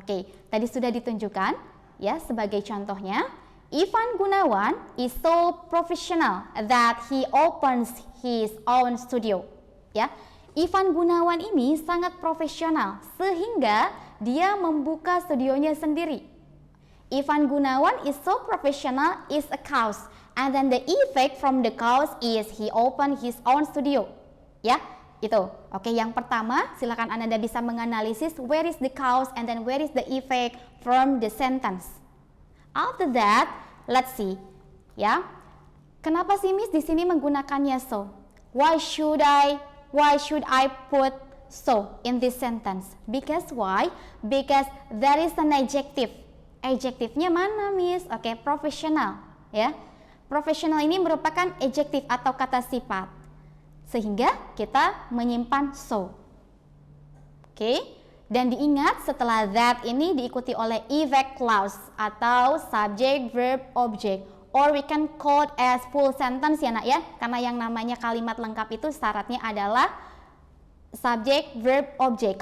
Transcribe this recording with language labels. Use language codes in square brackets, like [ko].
[id] Oke, tadi sudah ditunjukkan ya sebagai contohnya. [en] Ivan Gunawan is so professional that he opens his own studio. [id] Ya, Ivan Gunawan ini sangat profesional sehingga dia membuka studionya sendiri. [en] Ivan Gunawan is so professional is a cause, and then the effect from the cause is he opened his own studio. [id] Ya, itu. Oke, yang pertama silakan Anda bisa menganalisis [en] where is the cause and then where is the effect from the sentence. After that, let's see, [id] ya. Kenapa sih Miss di sini menggunakannya so? [en] Why should I put so in this sentence? Because why? Because there is an adjective. [id] Adjektifnya mana Miss? Oke, professional, ya. Professional ini merupakan adjektif atau kata sifat. Sehingga kita menyimpan so. Oke. Dan diingat setelah that ini diikuti oleh effect clause atau subject, verb, object, [en] or we can call as full sentence [id] ya nak ya, karena yang namanya kalimat lengkap itu syaratnya adalah subject, verb, object.